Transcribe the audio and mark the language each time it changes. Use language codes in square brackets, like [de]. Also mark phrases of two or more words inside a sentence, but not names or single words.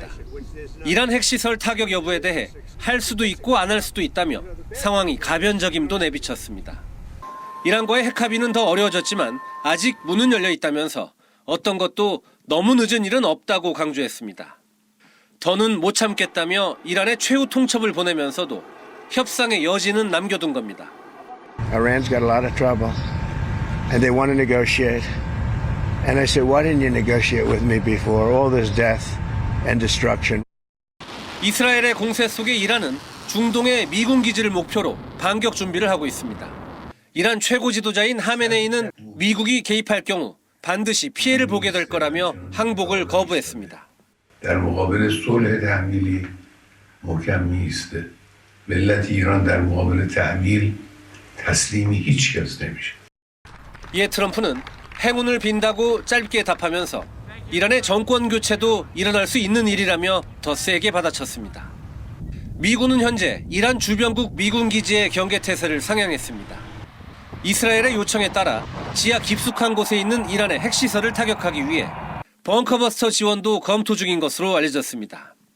[ko] 이란 핵시설 타격 여부에 대해 할 수도 있고 안 할 수도 있다며 상황이 가변적임도 내비쳤습니다. 이란과의 핵합의는 더 어려워졌지만 아직 문은 열려 있다면서 어떤 것도 너무 늦은 일은 없다고 강조했습니다. 더는 못 참겠다며 이란의 최후 통첩을 보내면서도 협상의 여지는 남겨둔 겁니다. [en] Iran's got a lot of trouble. And they want to negotiate. And I said, why didn't you negotiate with me before? All this death and destruction. [ko] 이스라엘의 공세 속에 이란은 중동의 미군 기지를 목표로 반격 준비를 하고 있습니다. 이란 최고 지도자인 하메네이는 미국이 개입할 경우 반드시 피해를 보게 될 거라며 항복을 거부했습니다. [fa] در مقابل صلح تحمیلی محکم میایسته. ملت ایران در مقابل تحمیل تسلیم هیچ کس نمیشه. [ko] 이에 트럼프는 행운을 빈다고 짧게 답하면서 이란의 정권 교체도 일어날 수 있는 일이라며 더 세게 받아쳤습니다. 미군은 현재 이란 주변국 미군 기지의 경계태세를 상향했습니다. 이스라엘의 요청에 따라 지하 깊숙한 곳에 있는 이란의 핵시설을 타격하기 위해 벙커버스터 지원도 검토 중인 것으로 알려졌습니다.